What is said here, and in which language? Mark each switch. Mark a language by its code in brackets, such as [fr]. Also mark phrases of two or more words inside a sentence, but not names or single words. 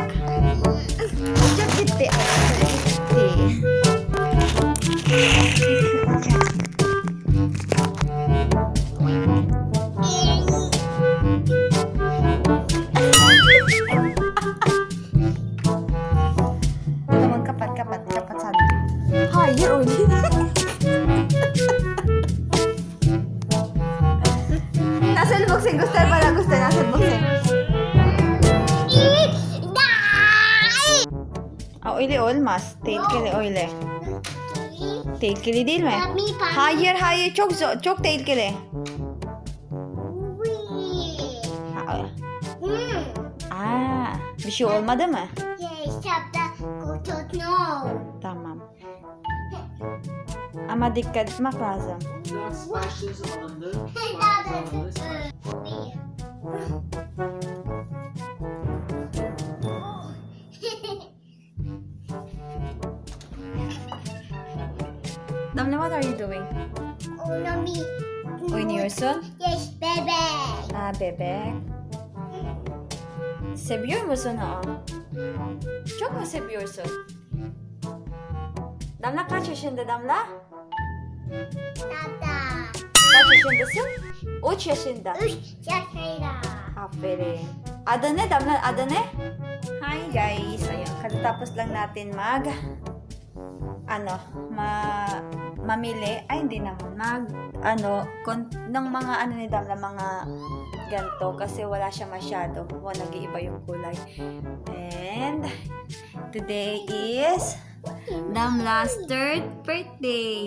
[tr] Ucak gitti. Tamam kapat sana. Hayır o değil. Nasıl boxing? [tl] Gusto pala gusto. [tr] Nasıl boxing? Öyle olmaz. Tehlikeli öyle. Tehlikeli değil mi? Hayır çok tehlikeli. Bir şey olmadı mı? Tamam. Ama dikkat etmek lazım. Damla, [en] what are you doing? [tr] Oynuyorsun? Yes, bebek. Bebek. Seviyor musun o? Çok mu seviyorsun? Damla kaç yaşında Damla? Dada. Kaç yaşındasın? 3 yaşında. 3 yaşında. Aferin. Adı ne Damla? Adı ne? [en] Hi guys. [tl] Ayun, katatapos lang natin mamili. Ay, hindi naman. Ng mga ni Damla, mga ganito. Kasi wala siya masyado. Nag-iiba yung kulay. [en] And, today is Damla's 3rd birthday.